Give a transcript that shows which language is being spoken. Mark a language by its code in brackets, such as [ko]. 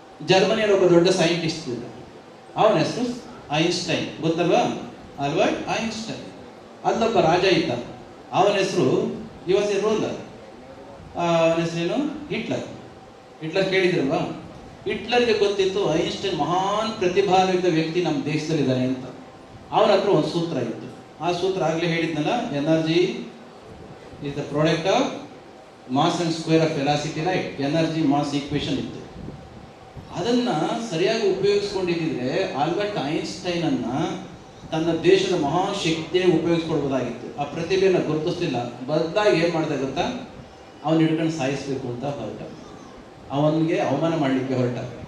[kn] ಜರ್ಮನಿಯಲ್ಲಿ ಒಬ್ಬ ದೊಡ್ಡ ಸೈಂಟಿಸ್ಟ್ ಇದ್ದ, ಅವನ ಹೆಸರು ಐನ್ಸ್ಟೈನ್. ಗೊತ್ತಲ್ವಾ? Albert Einstein. ಅಲ್ಲೊಬ್ಬ ರಾಜ ಇದ್ದ, ಅವನ ಹೆಸರು [en] Was a ruler. [kn] ಅವನ ಹೆಸರೇನು? ಹಿಟ್ಲರ್. ಹಿಟ್ಲರ್ ಕೇಳಿದ್ರಲ್ವಾ? ಹಿಟ್ಲರ್ಗೆ ಗೊತ್ತಿತ್ತು ಐನ್ಸ್ಟೈನ್ ಮಹಾನ್ ಪ್ರತಿಭಾನ್ವಿತ ವ್ಯಕ್ತಿ ನಮ್ಮ ದೇಶದಲ್ಲಿದ್ದಾನೆ ಅಂತ. ಅವನ ಹತ್ರ ಒಂದು ಸೂತ್ರ ಇತ್ತು. ಆ ಸೂತ್ರ ಆಗಲೇ ಹೇಳಿದ್ನಲ್ಲ, [en] Energy is the product of mass and square of velocity, right? Energy mass equation [kn] ಇತ್ತು. ಅದನ್ನ ಸರಿಯಾಗಿ ಉಪಯೋಗಿಸ್ಕೊಂಡಿದ್ರೆ ಆಲ್ಬರ್ಟ್ ಐನ್ಸ್ಟೈನ್ ಅನ್ನ ತನ್ನ ದೇಶದ ಮಹಾನ್ ಶಕ್ತಿಯಾಗಿ ಉಪಯೋಗಿಸ್ಕೊಳ್ಬೋದಾಗಿತ್ತು. ಆ ಪ್ರತಿಭೆಯನ್ನು ಗುರುತಿಸಲಿಲ್ಲ. ಬದಲಾಗಿ ಏನ್ ಮಾಡ್ತಾ ಗೊತ್ತಾ? ಅವನು ಹಿಡ್ಕೊಂಡು ಸಾಯಿಸ್ಬೇಕು ಅಂತ ಹೊರಟ, ಅವನಿಗೆ ಅವಮಾನ ಮಾಡಲಿಕ್ಕೆ ಹೊರಟ.